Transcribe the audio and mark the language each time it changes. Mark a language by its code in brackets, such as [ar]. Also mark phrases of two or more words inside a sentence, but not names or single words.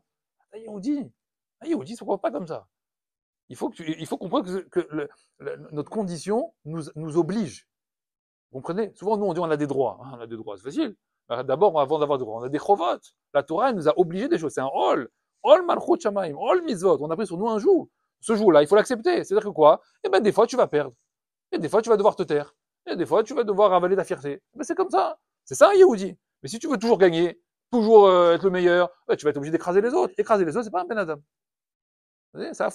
[fr] Yehudi, ne se comporte pas comme ça. Il faut comprendre que notre condition nous oblige. Vous comprenez? Souvent, nous, on dit on a des droits. On a des droits, c'est facile. D'abord, avant d'avoir des droits, on a des chovot. La Torah, elle nous a obligés des choses. C'est un [he] hol. עול מלכות שמים. עול מצוות. [fr] On a pris sur nous un jour. Ce jour-là, il faut l'accepter. C'est-à-dire que quoi? Eh ben, des fois, tu vas perdre. Et des fois, tu vas devoir te taire. Et des fois, tu vas devoir avaler ta fierté. Ben, c'est comme ça. C'est ça, un Yehudi. Mais si tu veux toujours gagner, toujours être le meilleur, tu vas être obligé d'écraser les autres. Écraser les autres, c'est pas un [he] בן אדם. [fr] C'est un four. Hein.